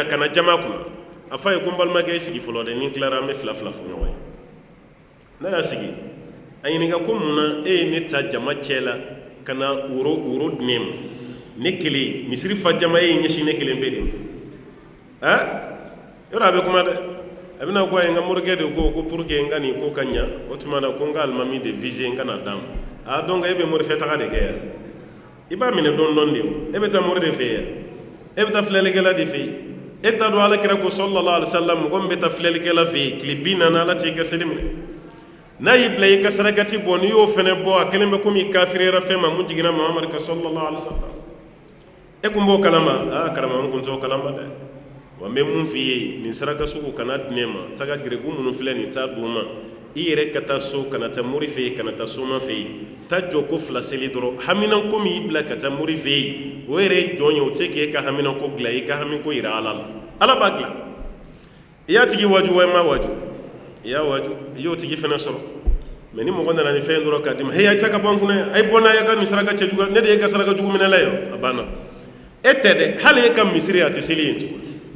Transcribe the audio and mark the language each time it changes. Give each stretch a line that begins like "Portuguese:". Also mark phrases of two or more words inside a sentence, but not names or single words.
Bambara: ka na jama kunna a fɔ a ye ko n balimakɛ i sigi fɔlɔ dɛ ni n tilara an bɛ fila fila fɔ ɲɔgɔn ye n'a y'a sigi a ɲininka ko mun na e ye ne ta jama cɛ la ka na woro di ne ma ne kelen misiri fa jama e ye ɲɛsin ne kelen bɛ de ma yɔrɔ a bɛ kuma dɛ a bɛna ko a ye n ka morikɛ de ko
French: pour que
Bambara: n ka nin ko ka ɲa o tuma na ko n ka alimami de viser n ka na d'a ma donc e bɛ morifɛ taga de kɛ yan i b'a minɛ dɔn dɔn de o e bɛ taa mori de fɛ yan e bɛ taa filɛlikɛla de fɛ yen e t'a dɔn alakira ko
Arabic: صلى الله عليه وسلم
Bambara: mɔgɔ min bɛ taa filɛlikɛla fɛ yen tile 40 ala t'i ka seli minɛ n'a y'i bila i ka sarakati bɔ n'i y'o fɛnɛ bɔ a kelen bɛ komi kafiriyara fɛn ma mun jiginna Muhamadu ka
Arabic: صلى الله عليه وسلم
Bambara: e kun b'o kalama karama n kun t'o kalama dɛ wa n bɛ mun f'i ye nin saraka sugu kana di ne ma taga gerebu minnu filɛ nin t'a d'u ma i yɛrɛ ka taa so kana taa mori fɛ yen kana taa soma fɛ yen taa jɔ ko 2 seli dɔrɔn haminako min y'i bila ka taa mori fɛ yen o yɛrɛ ye jɔn ye o tɛ se k'e ka haminako dilan i ka hamiko yira ala la ala b'a dilan i y'a tigi waju wa i ma waju i y'a waju i y'o tigi fɛnɛ sɔrɔ mɛ ni mɔgɔ nana ni fɛn dɔrɔn k'a d'i ma a cɛ ka bɔ n kunna a ye bɔ n'a ye ka nin saraka cɛ jugu ne de ye ka saraka jugu minɛ la ye a banna e tɛ dɛ hali e ka misiri a tɛ seli yen tuguni